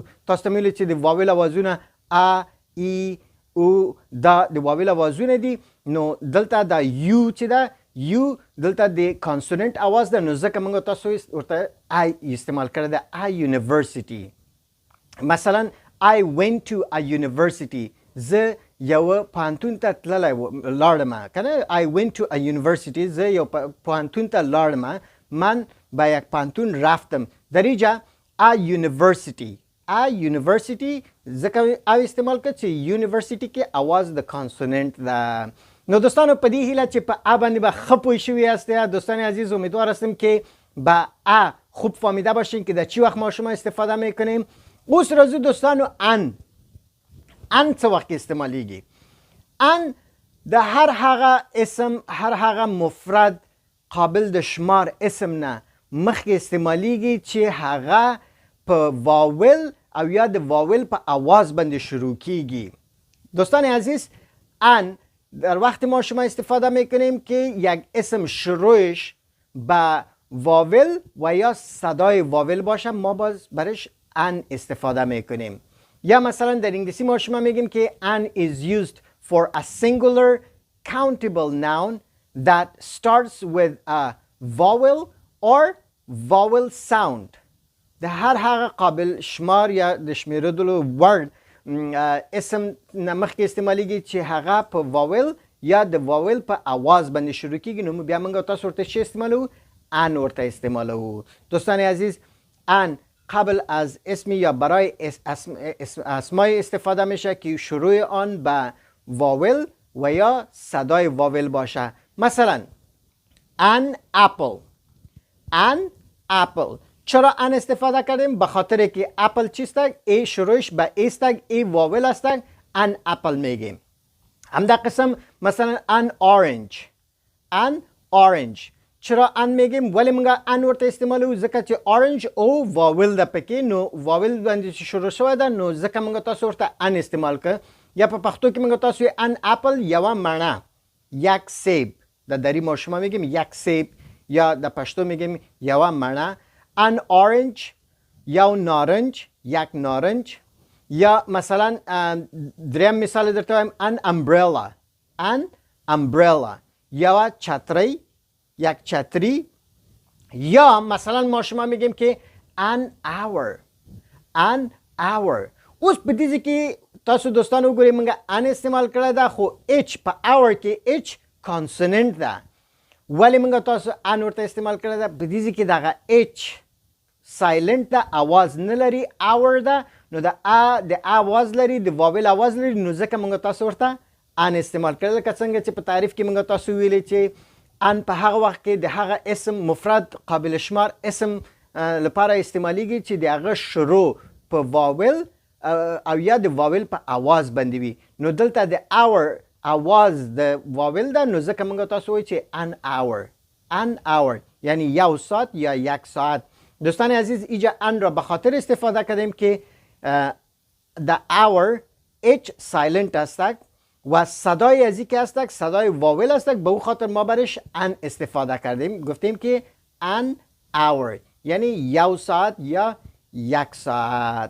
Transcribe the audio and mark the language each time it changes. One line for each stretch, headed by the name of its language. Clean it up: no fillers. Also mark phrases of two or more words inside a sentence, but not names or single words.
Pashto: تاسو ته ویلو چې د واول اوازونه ای او دا د واول اوازونه دي، نو دلته دا یو چې دا یو دلته د کانسوننت आवाज ده، نو ځکه موږ تاسو ورته استعمال کړی ده یونیورسيټي.
English: مثلا I went to a university،
Pashto: زه یو پوهنتون ته لاړم کنه.
English: I went to a university،
Pashto: زه یو پوهنتون ته لاړم،
Persian: من به یک پوهنتون رفتم. در اینجا
English: a university
Pashto: ځکه او استعمال کړ چې یونیورسيټي کې आवाज د کانسوننت ده. نو دوستانو په دې هیله چې په باندې به ښه پوه شوي یاست.
Persian: دوستان عزیز امیدوار هستم که با خوب فهمیده باشین که در چی وقت ما شما استفاده میکنیم.
Pashto: اوس راځو دوستانو ان څه وخت استعمالیږي؟ ان د هر هغه اسم، هر هغه مفرد قابل د شمار اسم نه مخکې استعمالیږي چې هغه په واول او یا د واول په आवाज باندې شروع کیږي.
Persian: دوستان عزیز ان در وقت ما شما استفاده میکنیم که یک اسم شروعش با واول و یا صدای واول باشه، ما باز برش ان استفاده میکنیم. یا مثلا در انگلیسی ما شما میگیم که
English: an is used for a singular countable noun that starts with a vowel or vowel sound.
Pashto: د هر هغه قابل شمار یا د شمیرلو word اسم نمخ کې استعمالیږي چې هغه په واول یا د واول په आवाज باندې شروع کیږي، نو بیا موږ تاسو ورته چی استعمالو؟ ان ورته استعمالو.
Persian: دوستان عزیز ان قبل از اسمی یا برای اسمای استفاده میشه که شروع آن به واول و یا صدای واول باشه. مثلا
English: an apple.
Persian: چرا ان استفاده کردیم؟ به خاطر که اپل چیست؟ ای شروعش به ایست، ای واول است،
English: an apple
Persian: میگیم. همدا قسم مثلا
English: an orange.
Persian: چرا ان میگیم؟
Pashto: ولی موږ ان ورته استعمالو ځکه چې اورنج او واول ده پکې، نو واول باندې شروع شوی ده، نو ځکه موږ تاسو ورته ان استعمال کړ. یا په پښتو کې موږ تاسو
English: an apple
Pashto: یوه مڼه،
Persian: یک سیب، د دری ما شما میگیم یک سیب، یا د پښتو میگیم یوه مڼه.
English: an orange
Pashto: یو نارنج،
Persian: یک نارنج.
Pashto: یا مثلا دریم مثال درته وایم
English: an umbrella
Pashto: یوه چتری،
Persian: یک چتری. یا مثلا ما شما میگیم که
English: an hour.
Pashto: اوس په دې کې تاسو دوستان وګورئ موږ ان استعمال کړی ده، خو اچ په اور کې اچ کانسوننت ده، ولی موږ تاسو ان ورته استعمال کړی ده. په دې کې دغه
English: H silent
Pashto: ده، आवाज نه لري، اور ده، نو د आवाज لري، د واول आवाज لري، نو ځکه موږ تاسو ورته ان استعمال کړی. لکه څنګه چې په تعریف کې موږ تاسو ویلي چې ان په هغه وخت کې د هغه اسم مفرد قابل شمار اسم لپاره استعمالیږي چې د هغه شروع په واول او یا د واول په आवाज باندې وي. نو دلته د اور आवाज د واول ده، نو ځکه موږ تاسو وایو چې
English: an hour
Pashto: یعنی یو ساعت یا
Persian: یک ساعت. دوستان عزیز اینجا ان را به خاطر استفاده کردیم که د اور اچ سایلنت است و صدای از که است صدای واول است، به او خاطر ما برش ان استفاده کردیم، گفتیم که
English: an hour
Persian: یعنی یو ساعت یا یک ساعت.